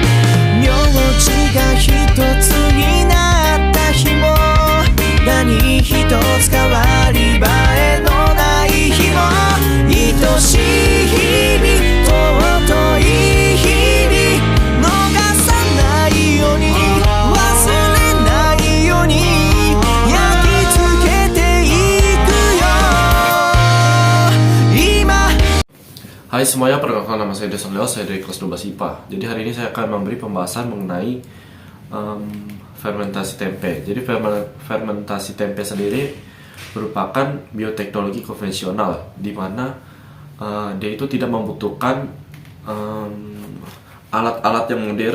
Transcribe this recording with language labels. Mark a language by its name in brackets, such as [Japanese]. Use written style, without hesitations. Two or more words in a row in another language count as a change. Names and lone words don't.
[Japanese] 名字が一つになった日も、何一つ変わり映えのない日も、愛しい日々尊い日々逃さないように、忘れないように焼き付けていくよ今。 [Indonesian] Hai semuanya, perkenalkan nama saya Deson Leo, saya dari kelas 12 IPA. Jadi hari ini saya akan memberi pembahasan mengenai fermentasi tempe. Jadi fermentasi tempe sendiri merupakan bioteknologi konvensional, di mana dia itu tidak membutuhkan alat-alat yang modern.